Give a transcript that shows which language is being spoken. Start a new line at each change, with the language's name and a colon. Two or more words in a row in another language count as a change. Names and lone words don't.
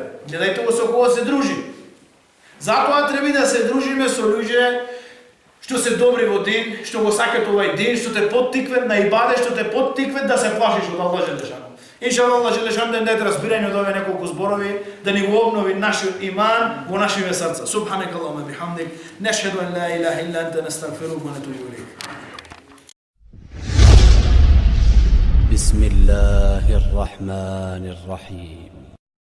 Macedonian: Гледајте го со кого се дружи. Затоа треба да се дружиме со луѓе што се добри во дин, што го сакат овај дин, што те поттикват на ибаде, што те поттикват да се плашиш од Аллах Желешану. Иншаллах, Аллах Желешану да даде разбирање од овие неколку зборови, да ни го обнови нашиот иман во нашиве срца.
Arabic: سبحانك اللهم وبحمدك نشهد أن لا إله إلا أنت نستغفرك ونتوب إليك. بسم الله الرحمن الرحيم